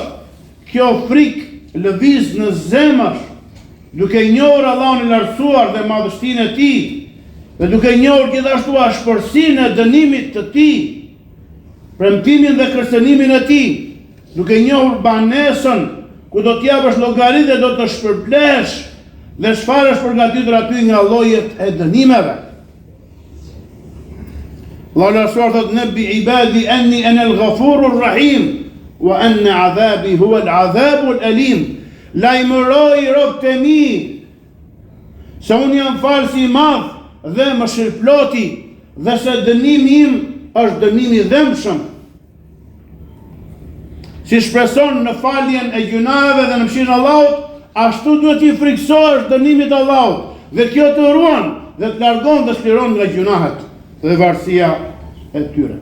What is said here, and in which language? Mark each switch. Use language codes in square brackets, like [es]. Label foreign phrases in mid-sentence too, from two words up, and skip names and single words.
[sq] Kjo frikë lëviz në zemër, duke njohur Allahun I lartësuar dhe madhështinë e Tij, dhe duke njohur gjithashtu ashpërsinë e dënimit të Tij, premtimin dhe kërcënimin e Tij, duke njohur banesën ku do t'japësh llogari dhe do të shpërblesh dhe çfarë është përgatitur aty nga llojet e dënimeve. Allah Rasulullahi thot [ar] نبئ عبادي أني أنا الغفور الرحيم وأن عذابي هو العذاب الأليم. [sq] Lajmëroj robët e mi se unë jam falës i madh dhe mëshirëploti dhe se dënimi im është dënimi i dhëmshëm. Si shpreson në faljen e gjunave dhe në mëshirën e Allahut, ashtu duhet i friksohesh dënimit të Allahut, dhe kjo të ruan dhe të largon dhe shliron nga gjunahet dhe varësia e tyre.